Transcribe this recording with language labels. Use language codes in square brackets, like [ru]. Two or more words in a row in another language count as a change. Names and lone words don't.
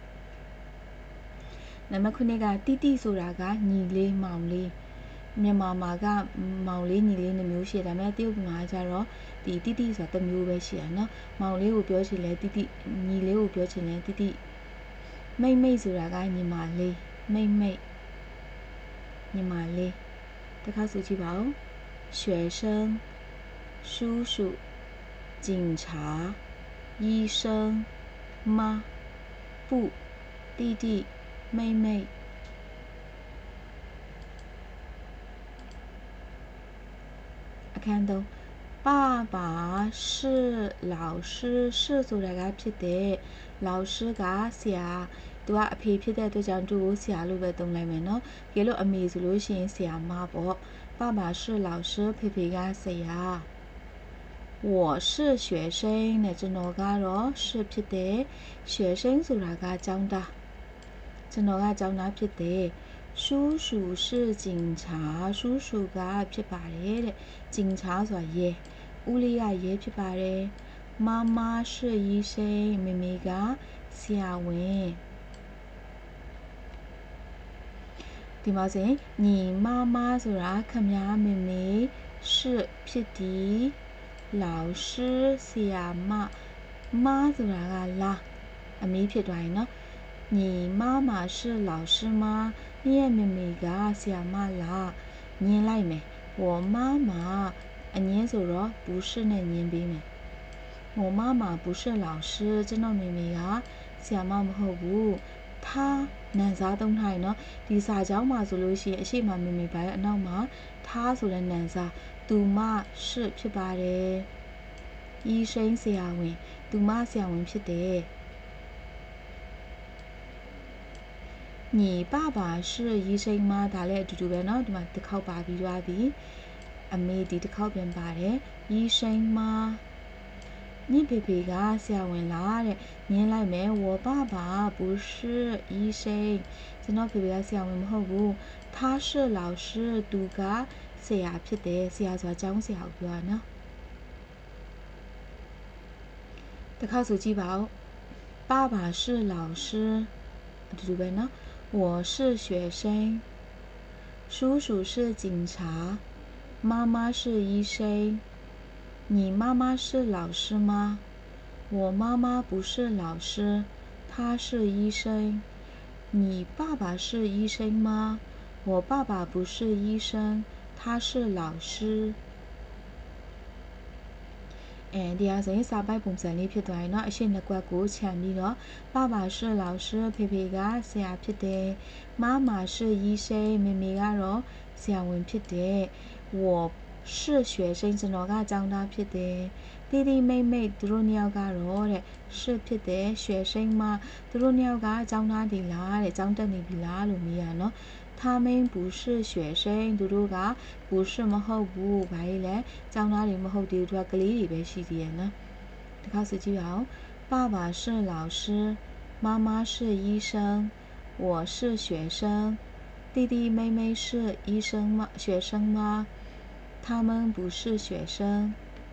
[my] နံပါတ်9ကတိဆိုတာကညီလေးမောင်လေးမြန်မာမှာကမောင်လေးညီလေး 2မျိုးရှိတယ်ဒါပေမဲ့တရုတ်ပြည်မှာကျတော့ဒီတိဆိုတာတစ်မျိုးပဲရှိရနော်မောင်လေးကိုပြောချင်လဲတိညီလေးကိုပြောချင်လဲတိမိတ်ဆိုတာကညီမလေးမိတ်ညီမလေးတစ်ခါဆိုကြည့်ပါဦး [zh] 学生叔叔警察医生妈不弟妹 [my] အခန်း3 [zh] 爸爸是老师是 [my] ဆိုတာကဖြစ်တဲ့老师ကဆရာသူကအဖေဖြစ်တဲ့အတွက်ကြောင့်သူ့ကိုဆရာလို့ပဲ သုံးလိုက်မယ်နော်ကြည့်လို့အမေဆိုလို့ရှိရင်ဆရာမပေါ့ [zh] 爸爸是老师 [my] ဖေဖေကဆရာ [zh] 我是学生 [my] နဲ့ကျွန်တော်ကတော့是ဖြစ်တဲ့学生ဆိုတာကကျောင်းသားကျွန်တော်ကကျောင်းသားဖြစ်တဲ့ [zh] 叔叔是警察 [my] 叔叔ကဖြစ်ပါတယ်တဲ့警察ဆိုတာရဲဦးလေးကရဲဖြစ်ပါတယ် [zh] 妈妈是医生 [my] မေမေကဆရာဝန် ဒီမှာဆိုရင်ညီ妈妈ဆိုတာခမများမေမေ是ဖြစ်ဒီ老师ဆရာမ妈ဆိုတာကလာအမေဖြစ်သွားရင်နော် [zh] 你妈妈是老师吗 [my] 你ရဲ့မေမေကဆရာမလားညင်းလိုက်မယ် [zh] 我妈妈 [my] အငင်းဆိုတော့不是နဲ့ညင်းပေးမယ် [zh] 我妈妈不是老师 [my] ကျွန်တော်မေမေကဆရာမမဟုတ်ဘူး他နန်စားသုံးထားရင်နော်ဒီစာကြောင်းမှာဆိုလို့ရှိရင်အရှိမမေမေပါရဲ့အနောက်မှာ他ဆိုတဲ့နန်စားသူမ是ဖြစ်ပါတယ်医生ဆရာဝန်သူမဆရာဝန်ဖြစ်တယ် [zh] 你爸爸是医生吗 [my] ဒါလည်းအတူတူပဲเนาะဒီမှာတစ်ခေါက်ပါပြီးသွားပြီအမေဒီတစ်ခေါက်ပြန်ပါတယ် [zh] 医生吗你 [my] ဖေဖေကဆရာဝန်လားတဲ့ညင်းလိုက်မယ် [zh] 我爸爸不是医生 [my] ကျွန်တော်ဖေဖေကဆရာဝန်မဟုတ်ဘူး [zh] 他是老师 [my] သူကဆရာဖြစ်တယ်ဆရာဆိုတာကျောင်းဆရာကိုပြောတာเนาะ တစ်ခေါက်ဆိုကြည့်ပါဦး [zh] 爸爸是老师 [my] အတူတူပဲเนาะ [zh] 我是学生叔叔是警察妈妈是医生你妈妈是老师吗我妈妈不是老师她是医生你爸爸是医生吗我爸爸不是医生他是老师 [my] ဒီဟာဆိုရင်စာပိုက်ပုံစံလေးဖြစ်သွားရင်เนาะအရှိနှစ်ကွက်ကိုခြံပြီးတော့ [zh] 爸爸是老师 [my] ဖေဖေကဆရာဖြစ်တယ် [zh] 妈妈是医 [my] 生မေမေကတော့ဆရာဝန်ဖြစ်တယ် [zh] 我是学生 [my] ကျွန်တော်ကကျောင်းသားဖြစ်တယ် [zh] 弟妹 [my] သူတို့နှစ်ယော က်ကတော့တဲ့是ဖြစ်တယ်学生မှာသူတို့နှစ်ယောက်ကကျောင်းသားဒီလားတဲ့ကျောင်းတက်နေပြီလားလို့မေးရနော် [zh] 他们不是学生 [my] သူတို့က不是မဟုတ်ဘူးဘာလဲလဲကျောင်းသားတွေမဟုတ်သေးဘူးသူကကလေးတွေပဲရှိသေးတယ်နော်ဒီခေါက်ဆိုကြည့်ပါဦး [zh] 爸爸是老师妈妈是医生我是学生弟妹是医生吗学生吗他们不是学生